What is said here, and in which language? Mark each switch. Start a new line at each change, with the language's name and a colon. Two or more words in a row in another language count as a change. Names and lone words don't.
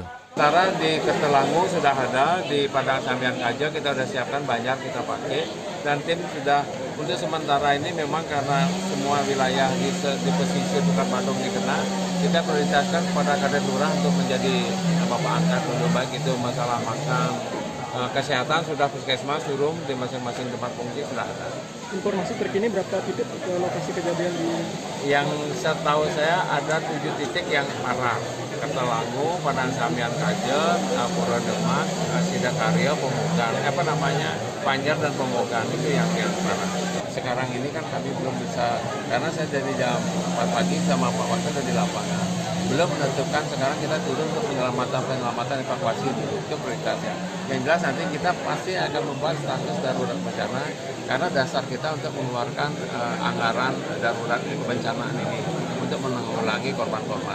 Indonesian: Sementara di Kertelangu sudah ada, di Padang Sambian Kaje kita sudah siapkan banyak kita pakai, dan tim sudah untuk sementara ini memang karena semua wilayah di pesisir Bukan Badung dikena, kita prioritaskan kepada Kadek Lurah untuk menjadi bapak angkat dulu, baik itu masalah makan, kesehatan sudah puskesmas turun di masing-masing tempat pengungsi sudah ada. Informasi terkini berapa titik lokasi kejadian di? Yang setahu saya ada 7 titik yang parah. Kertelangu, Padang Sambian Kaje, Pura Demak, Sidakarya, Pemogan, Panjar dan Pemogan itu yang parah. Sekarang ini kan kami belum bisa, karena saya dari jam 4 pagi sama Pak Wakil di lapangan. Belum menentukan, sekarang kita turun untuk penyelamatan evakuasi itu prioritasnya. Yang jelas nanti kita pasti akan membuat status darurat bencana karena dasar kita untuk mengeluarkan anggaran darurat bencana ini untuk menanggulangi korban-korban.